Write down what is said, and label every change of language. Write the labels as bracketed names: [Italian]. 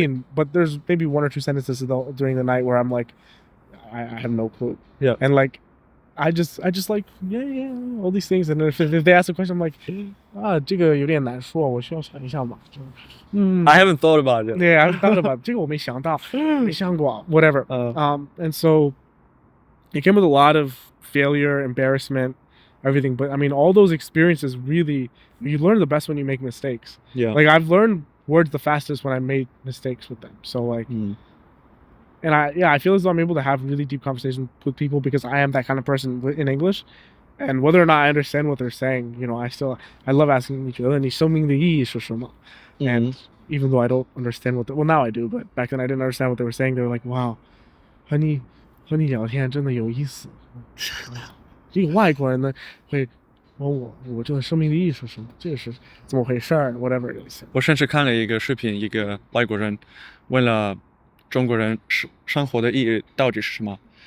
[English] mean, but there's maybe 1 or 2 sentences during the night where I'm like, I have no clue. Yeah. And like, I just like all these things, and if they ask a question, I'm like, [Chinese] 这个有点难说，我需要想一下嘛。 [English] I haven't thought about it. Yeah, I thought about it. [Chinese] 这个我没想到，没想过 [English] whatever. And so it came with a lot of failure, embarrassment, everything. But I mean, all those experiences really, you learn the best when you make mistakes. Yeah. Like I've learned words the fastest when I made mistakes with them. So like, and I feel as though I'm able to have really deep conversations with people because I am that kind of person in English. And whether or not I understand what they're saying, I love asking each other, [Chinese] 你生命的意义是什么? [English] And even though I don't understand well, now I do, but back then I didn't understand what they were saying. They were like, wow, [Chinese] 和你聊天真的有意思。这个外国人呢会问我这个生命的意义是什么？这个是怎么回事儿 ？ [English] Whatever it is. [Chinese] 我甚至看了一个视频，一个外国人问了中国人生活的意义到底是什么。